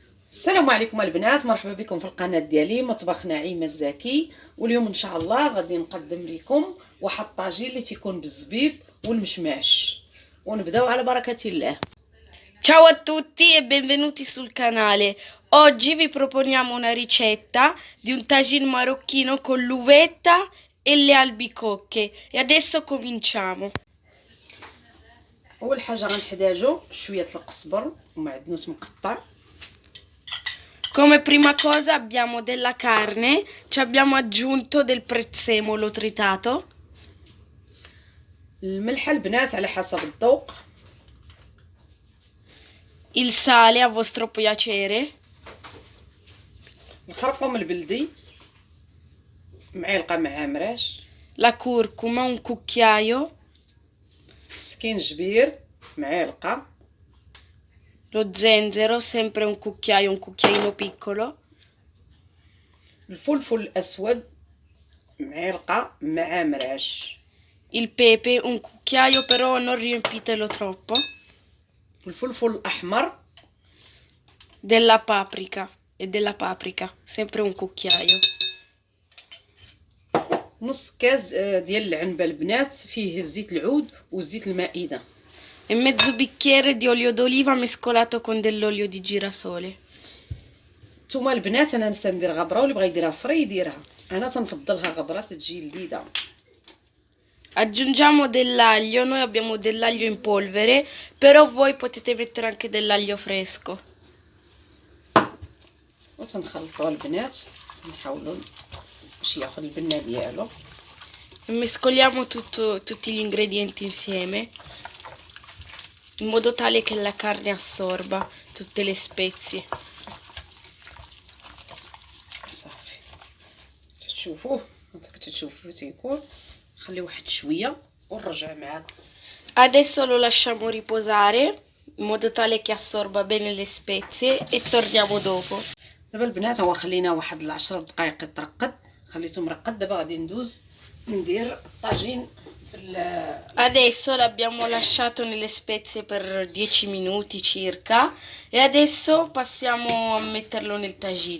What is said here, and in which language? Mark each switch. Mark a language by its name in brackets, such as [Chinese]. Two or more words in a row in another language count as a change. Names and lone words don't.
[Arabic] السلام عليكم البنات، مرحبا بكم في القناه ديالي مطبخ نعيمه الزكي. واليوم ان شاء الله غادي نقدم لكم واحد الطاجين اللي تيكون بالزبيب والمشماش، ونبداو على بركه الله. [Italian] Ciao a tutti e benvenuti sul canale. Oggi vi proponiamo una ricetta di un tagine marocchino con l'uvetta e le albicocche. E adesso cominciamo. [Arabic] اول حاجه غنحتاجو شويه القزبر ومعدنوس مقطع. [Italian] Come prima cosa abbiamo della carne, ci abbiamo aggiunto del prezzemolo tritato, [Arabic] الملح البنات على حسب الذوق، [Italian] il sale a vostro piacere, [Arabic] الخرقوم البلدي معلقه مع مراش، [Italian] la curcuma un cucchiaio, [Arabic] سكينجبير معلقه، [Italian] lo zenzero sempre un cucchiaino piccolo, [Arabic] الفلفل الاسود معلقه مع مراش، [Italian] il pepe un cucchiaio però non riempitelo troppo, [Arabic] الفلفل الاحمر، [Italian] della paprika sempre un cucchiaio, [Arabic] نص كاس ديال العنبه البنات، فيه زيت العود وزيت المائده، [Italian] e mezzo bicchiere di olio d'oliva mescolato con dell'olio di girasole. [Arabic] نتوما البنات انا تندير غبره، واللي بغى يديرها فري يديرها، انا تنفضلها غبره تجي لذيذه. [Italian] Aggiungiamo dell'aglio, noi abbiamo dell'aglio in polvere, però voi potete mettere anche dell'aglio fresco. [Arabic] وتنخلطوا البنات، تنحاولوا باش ياخذ البنه ديالو. [Italian] E mescoliamo tutti gli ingredienti insieme in modo tale che la carne assorba tutte le spezie. [Arabic] صافي تشوفوه، انت كتشوفوه تيكون، خليه واحد شويه ونرجع معاكم. [Italian] Adesso lo lasciamo riposare in modo tale che assorba bene le spezie e torniamo dopo. [Arabic] دابا البنات هو خلينا واحد 10 دقائق يترقد، خليته مرقد. دابا غادي ندوز ندير الطاجين [Italian] Adesso l'abbiamo lasciato nelle spezie per 10 minuti circa e adesso passiamo a metterlo nel tagine.